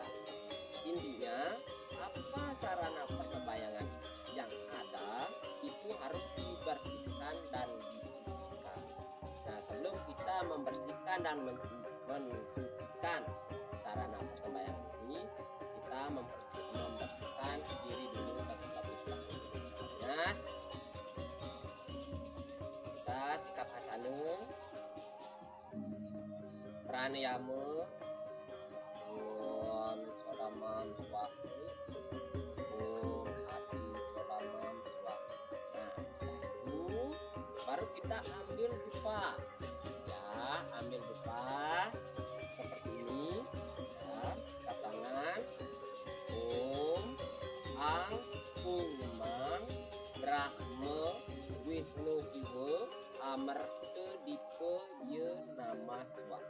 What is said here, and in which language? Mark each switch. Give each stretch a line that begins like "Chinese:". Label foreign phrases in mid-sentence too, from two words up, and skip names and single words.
Indonesian: Intinya, apa sarana persembahyangan yang ada itu harus dibersihkan dan disucikan. Nah, sebelum kita membersihkan dan mensucikan sarana persembahyangan ini, kita membersihkan diri dulu terlebih dahulu. Kita sikap asana, pranayama,
Sanskrit: Om Sodamam Swahu, Om Adi Sodamam Swahu.
Indonesian: Nah, setelah itu baru kita ambil dupa, ya, ambil dupa seperti ini, ya, sikap tangan,
Sanskrit: Om Ang Pung Mang Brahma Wisnu Siwa Amerta Dipa Ye Nama Swahu.